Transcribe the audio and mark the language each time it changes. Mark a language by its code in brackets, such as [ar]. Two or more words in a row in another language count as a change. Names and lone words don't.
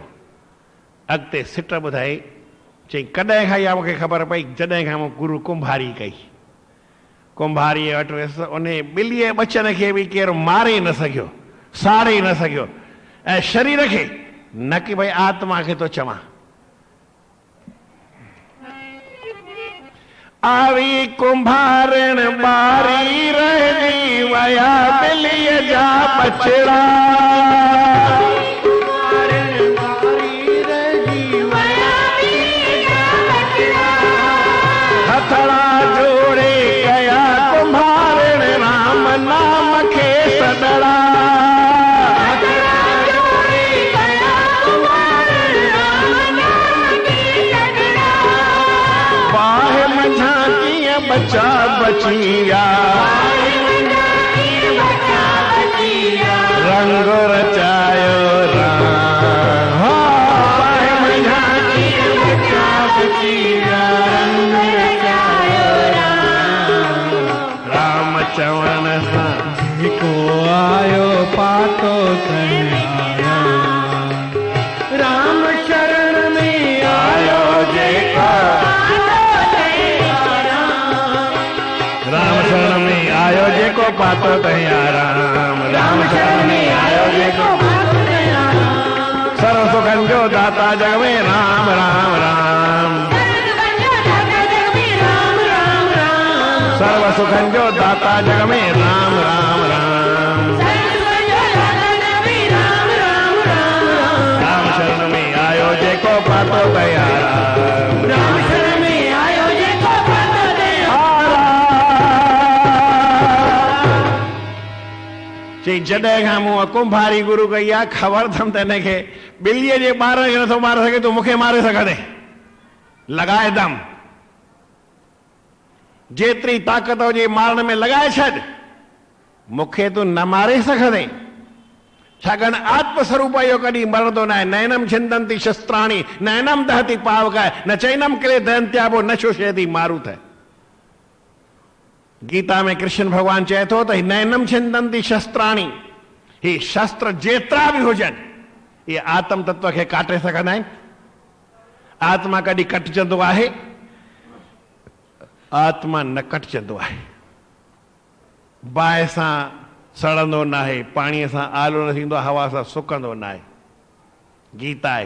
[sd] अॻिते सिट ॿुधाई, चई कॾहिं खां इहा मूंखे ख़बर पई, जॾहिं खां मूं गुरु कुंभारी कई। कुंभारीअ वटि वियुसि, उन ॿिलीअ बचन खे बि केरु मारे न सघियो, साड़े न सघियो। ऐं शरीर खे न कि भई आत्मा खे तो चवां। आवी कुंभारण बारी रहजी वया ॿिलीअ जा बचड़ा। हथड़ा जोड़े कया कुंभारण राम नाम खे सदड़ा। बाहि मंझा कीअं बचा बचिया, रंग रचायो राम। बाहि मंझा कीअं बचा बचिया, राम चवण सां हिको आयो पातो कन्हैया। राम शरण में आयो जेका, राम शरण में आयो जेको पातो तहिया राम। राम शरण में आयो जेको पातो तहिया राम। सर्व सुखन जो दाता जग में राम राम राम। दाता जग में राम राम राम। राम शरण में आयो जेको पातो दया राम। राम शरण में आयो जेको पातो दया चई जॾहिं खां मूं कुंभारी गुरु कई आहे ख़बर अथमि त हिनखे ॿिलीअ जे ॿार खे नथो मारे सघे तूं मूंखे मारे सघंदे। लॻाए दम, जेतिरी ताक़त हुजे मारण में लॻाए छॾ, मूंखे तूं न मारे सघंदे। छाकाणि आत्मस्वरूप इहो कॾहिं मरंदो न आहे। [sa] नैनम छिंदंती शस्त्राणी नैनम दहती पावकाय न चैनम किले दहंत्याबो न शोषयति मारुत। [sd] गीता में कृष्ण भगवान चए थो त [sa] नैनम छिंदंती शस्त्राणी, [sd] ही शस्त्र जेतिरा बि हुजनि ये आत्म तत्व खे काटे सघंदा आहिनि। आत्मा कॾहिं कटजंदो आहे? आत्मा न कटजंदो आहे। बाहि सां सड़ंदो न आहे, पाणीअ सां आलो न थींदो, हवा सां सुकंदो न आहे। गीता आहे।